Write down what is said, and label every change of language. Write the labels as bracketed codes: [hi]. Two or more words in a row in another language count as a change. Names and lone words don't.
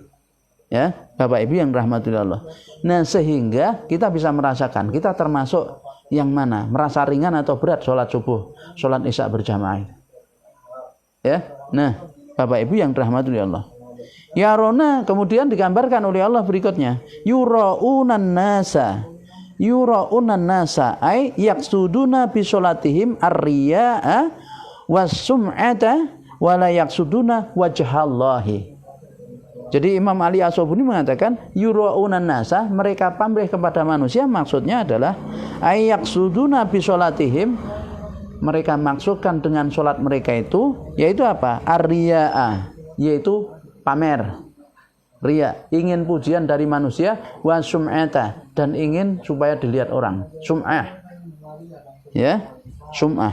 [id] Ya, Bapak Ibu yang dirahmati Allah. Nah, sehingga kita bisa merasakan kita termasuk yang mana, merasa ringan atau berat sholat subuh, sholat isya berjamaah. Ya, nah Bapak Ibu yang dirahmati Allah. Ya rona kemudian digambarkan oleh Allah berikutnya [ar] يراءون الناس أن يقصدون بصلاتهم الرياء والسمعة ولا يقصدون وجه الله. [id] Jadi Imam Ali As-Sobuni mengatakan [ar] يراءون الناس, [id] mereka pamrih kepada manusia, maksudnya adalah [ar] أن يقصدوا بصلاتهم, [id] mereka maksudkan dengan sholat mereka itu yaitu apa? Ar-riya'a, yaitu pamer, riya, ingin pujian dari manusia, [ar] والسمعة, [id] dan ingin supaya dilihat orang, sum'ah, ya, sum'ah.